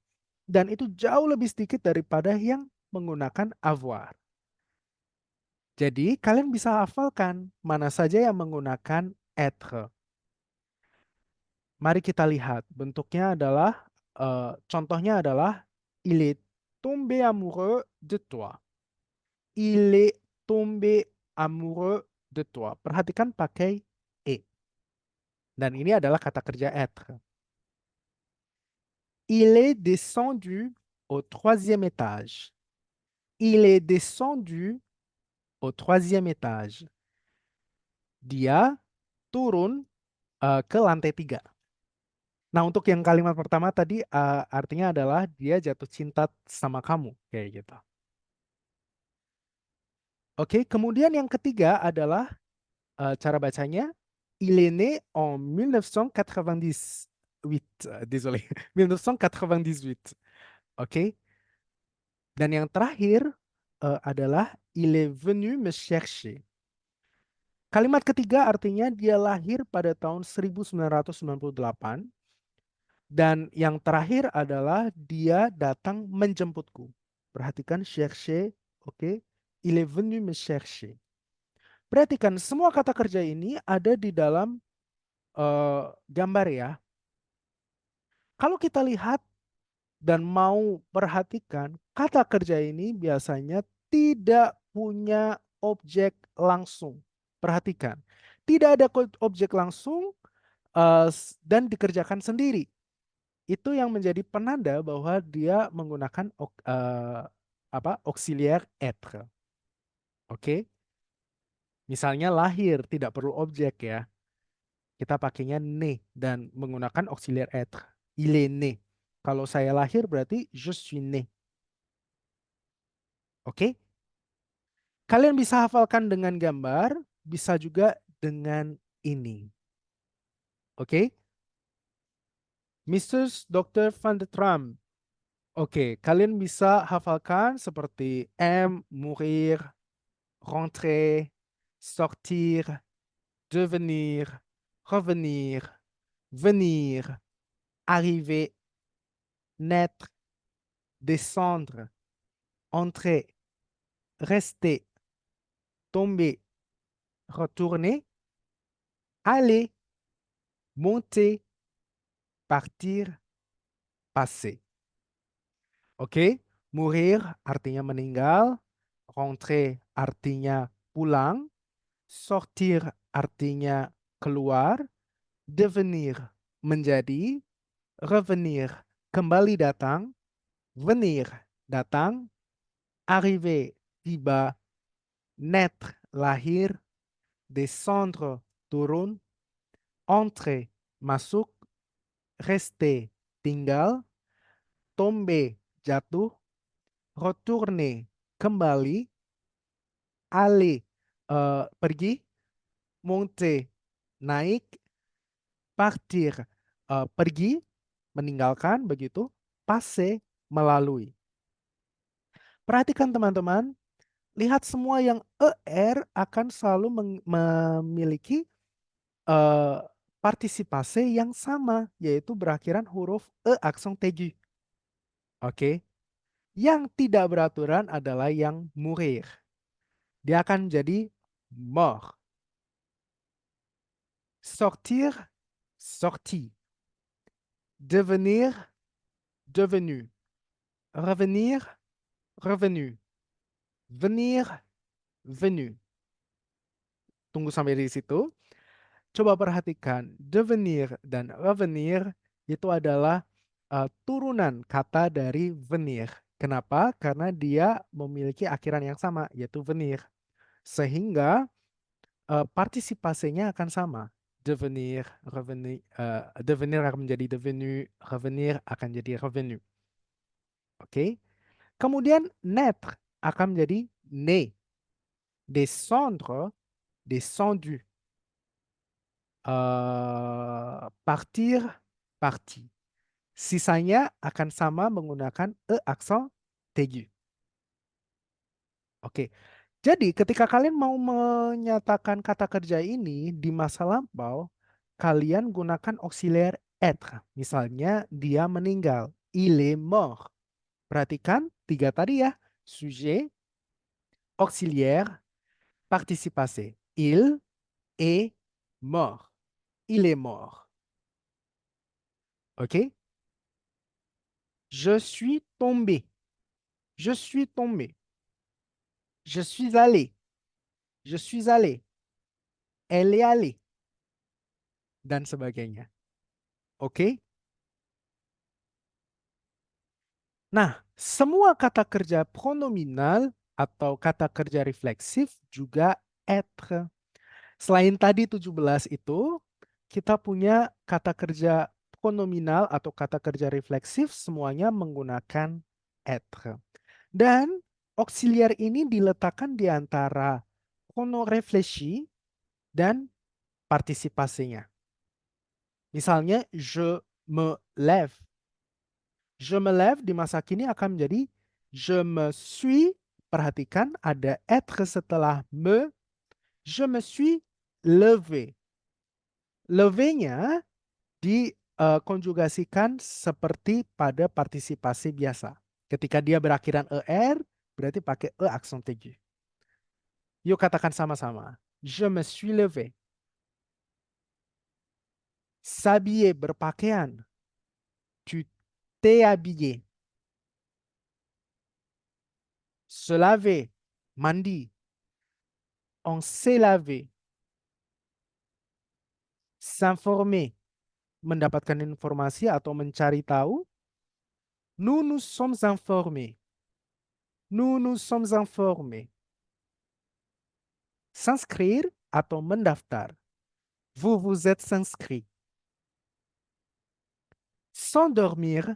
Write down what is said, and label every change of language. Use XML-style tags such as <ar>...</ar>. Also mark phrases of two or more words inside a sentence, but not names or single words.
<id>Dan itu jauh lebih sedikit daripada yang menggunakan avoir. Jadi kalian bisa hafalkan mana saja yang menggunakan être. Mari kita lihat. Bentuknya adalah, contohnya adalah,</id> <fr>il est tombé amoureux de toi. Il est tombé amoureux de toi.</fr> <id>Perhatikan pakai e. Dan ini adalah kata kerja être.</id> <fr>Il est descendu au troisième étage. Il est descendu au troisième étage.</fr> <id>Dia turun ke lantai 3. Nah, untuk yang kalimat pertama tadi artinya adalah dia jatuh cinta sama kamu, kayak gitu. Oke, kemudian yang ketiga adalah cara bacanya,</id> <fr>il est né en 1998. Désolé, 1998.</fr> <id>Oke. Dan yang terakhir adalah</id> <fr>il est venu me chercher.</fr> <id>Kalimat ketiga artinya dia lahir pada tahun 1998. Dan yang terakhir adalah dia datang menjemputku. Perhatikan chercher, oke.</id> <fr>Il est venu me chercher.</fr> <id>Perhatikan semua kata kerja ini ada di dalam gambar ya. Kalau kita lihat dan mau perhatikan, kata kerja ini biasanya tidak punya objek langsung. Perhatikan, tidak ada objek langsung dan dikerjakan sendiri. Itu yang menjadi penanda bahwa dia menggunakan</id> <fr>auxiliaire être.</fr> <id>Oke? Misalnya lahir tidak perlu objek ya. Kita pakainya né dan menggunakan</id> <fr>auxiliaire être.</fr> <id>Il est né. Kalau saya lahir berarti</id> <fr>je suis né.</fr> <id>Oke? Kalian bisa hafalkan dengan gambar, bisa juga dengan ini. Oke? Mrs. Dr. Van de Tram. Oke, kalian bisa hafalkan seperti</id> <fr>M, mourir, rentrer, sortir, devenir, revenir, venir, arriver, naître, descendre, entrer, rester, tomber, retourner, aller, monter, partir, passer.</fr> <id>Oke, mourir artinya meninggal, rentrer artinya pulang, sortir artinya keluar, devenir menjadi, revenir kembali datang, venir datang, arriver tiba, naître lahir, descendre turun, entrer masuk, rester tinggal, tomber jatuh, retourner kembali, aller pergi, monter naik, partir pergi meninggalkan begitu, passer melalui. Perhatikan teman-teman, lihat semua yang er akan selalu memiliki partisipasi yang sama, yaitu berakhiran huruf aksen aigu. Oke. Yang tidak beraturan adalah yang mourir. Dia akan jadi mort.</id> <fr>Sortir, sorti. Devenir, devenu. Revenir, revenu. Venir, venu.</fr> <id>Tunggu sampai di situ. Coba perhatikan, devenir dan revenir itu adalah turunan kata dari venir. Kenapa? Karena dia memiliki akhiran yang sama, yaitu venir. Sehingga partisipasinya akan sama.</id> <fr>Devenir, revenir, devenir</fr> <id>akan menjadi</id> <fr>devenu, revenir</fr> <id>akan jadi</id> <fr>revenu.</fr> <id>Oke. Kemudian naître akan menjadi né.</id> <fr>Descendre, descendu. Partir, parti.</fr> <id>Sisanya akan sama menggunakan aksen aigu. Oke. Jadi ketika kalian mau menyatakan kata kerja ini di masa lampau, kalian gunakan</id> <fr>auxiliaire être.</fr> <id>Misalnya dia meninggal.</id> <fr>Il est mort.</fr> <id>Perhatikan tiga tadi ya.</id> <fr>Sujet, auxiliaire, participe passé. Il est mort. Il est mort. OK? Je suis tombé. Je suis tombé. Je suis allé. Je suis allé. Elle est allée.</fr> <id>Dan sebagainya. Oke? Nah, semua kata kerja pronominal atau kata kerja refleksif juga être. Selain tadi 17 itu, kita punya kata kerja pronominal atau kata kerja refleksif semuanya menggunakan être. Dan auxiliar ini diletakkan di antara</id> <fr>pronom réfléchi</fr> <id>dan partisipasinya. Misalnya,</id> <fr>je me lève. Je me lève</fr> <id>di masa kini akan menjadi</id> <fr>je me suis.</fr> <id>Perhatikan ada être setelah me.</id> <fr>Je me suis levé.</fr> <id>Levé-nya dikonjugasikan seperti pada partisipasi biasa. Ketika dia berakhiran er, berarti pakai e aksen aigu. Yuk katakan sama-sama.</id> <fr>Je me suis levé. S'habiller, berpakaian. Tu t'es habillé. Se laver, mandi. On s'est lavé. S'informer,</fr> <id>mendapatkan informasi atau mencari tahu.</id> <fr>Nous nous sommes informés. Nous nous sommes informés.</fr> <id>S'inscrire atau mendaftar.</id> <fr>Vous vous êtes inscrit. S'endormir.</fr>